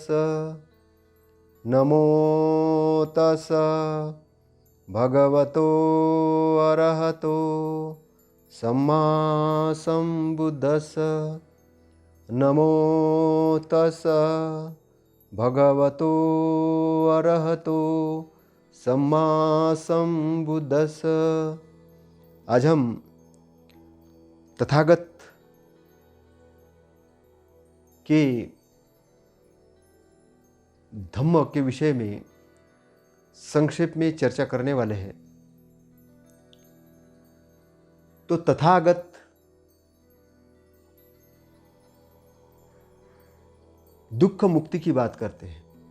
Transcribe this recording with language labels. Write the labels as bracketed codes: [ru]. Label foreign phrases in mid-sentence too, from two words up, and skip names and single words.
[pi] नमो तस् भगवतो अरहतो सम्मा संबुद्दस्स। नमो तस् भगवतो अरहतो सम्मा संबुद्दस्स। [hi] आज हम तथागत के धम्म के विषय में संक्षेप में चर्चा करने वाले हैं। तो तथागत दुख मुक्ति की बात करते हैं।